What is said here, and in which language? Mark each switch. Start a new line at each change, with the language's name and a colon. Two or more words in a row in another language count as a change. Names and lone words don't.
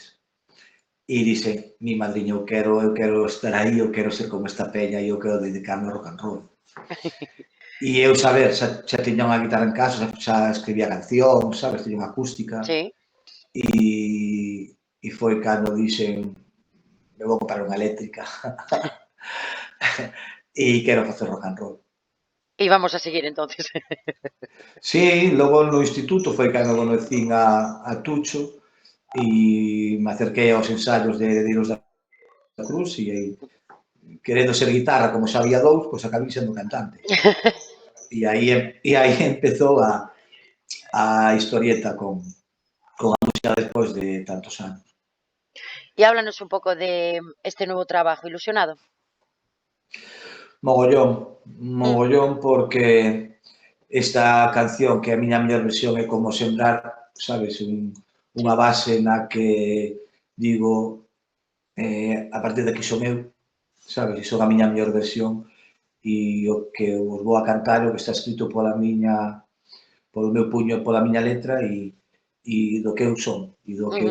Galician: E dixen, mi madriña, eu quero estar aí, eu quero ser como esta peña e eu quero dedicarme ao
English: rock and roll.
Galician: E eu saber, xa tiña unha guitarra en casa, xa escribía cancións, sabes, tiña unha acústica,
Spanish: Sí.
Galician: e foi cando dixen, me vou comprar unha eléctrica e quero facer
English: rock and roll.
Spanish: Y vamos a seguir entonces.
Galician: Sí, logo no instituto foi cando conocín a Tucho e me acerquei aos ensaios de Heredeiros da Cruz e aí, querendo ser guitarra como xa había dous, pois acabei sendo cantante. E aí empezou a historieta con a música despois de tantos anos.
Spanish: Y háblanos un poco de este nuevo trabajo, ¿ilusionado? Mogollón, Mm.
Galician: mogollón porque esta canción que a miña mellor versión é como sembrar, sabes, unha
Spanish: Sí.
Galician: base na que digo a partir de aquí son eu, sabes, e son a miña mellor versión e o que vos vou a cantar o que está escrito polo meu puño e pola miña letra e do que eu son, e do que eu